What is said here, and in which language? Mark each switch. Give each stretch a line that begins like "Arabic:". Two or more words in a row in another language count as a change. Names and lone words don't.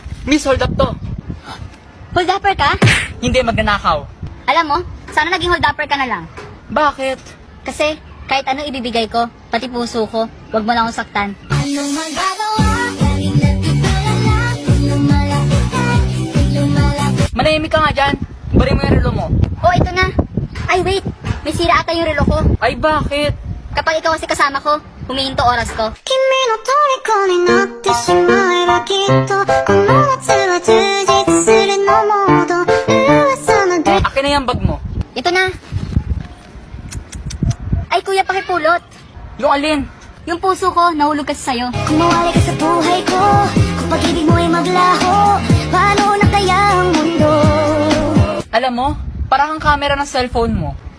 Filipino: Miss,
English: hold up
Filipino: to.
English: Hold upper
Filipino: ka? Hindi, magnanakaw. Alam mo, sana naging
English: hold upper
Filipino: ka na lang. Bakit? Kasi kahit ano ibibigay ko, pati puso ko, wag mo lang akong saktan. Anong magagawa? Galing na tiwala, lumalapitan, lumalapit. Manahimik ka nga dyan. Bari mo yung relo mo. Oh, ito na. Ay, wait. May sira ata yung relo ko. Ay, bakit? Kapag ikaw kasi kasama ko, humihinto oras ko.
Japanese: 君の虜になってしまえばきっとこの夏は充実するのモード噂のドリ
Filipino: Akin na yung bag mo. Ito na. Ay, kuya, pakipulot. Yung alin? Yung puso ko, nahulog kasi sa'yo. Kumawali ka sa buhay ko kung pag-ibig mo ay maglaho paano na kaya ang mundo Alam mo, parang kang camera ng cellphone mo.